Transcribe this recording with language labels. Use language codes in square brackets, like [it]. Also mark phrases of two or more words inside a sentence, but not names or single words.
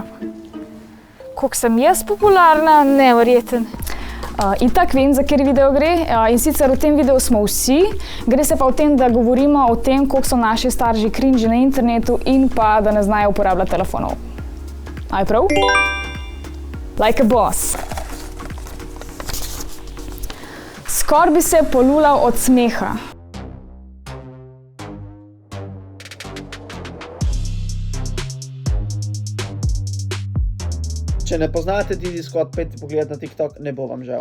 [sl] Koliko sem jaz popularna, neverjeten. Itak vem, za kateri video gre, in sicer v tem videu smo vsi. Gre se pa o tem, da govorimo o tem, koliko so naši starši cringe na internetu in pa, da ne znajo uporabljati telefonov. Aj prav? [en] Like a boss. [sl] Skoraj bi se polulal od smeha. Če ne poznate Didi Scott, pejte pogledati na TikTok, ne bo vam žal.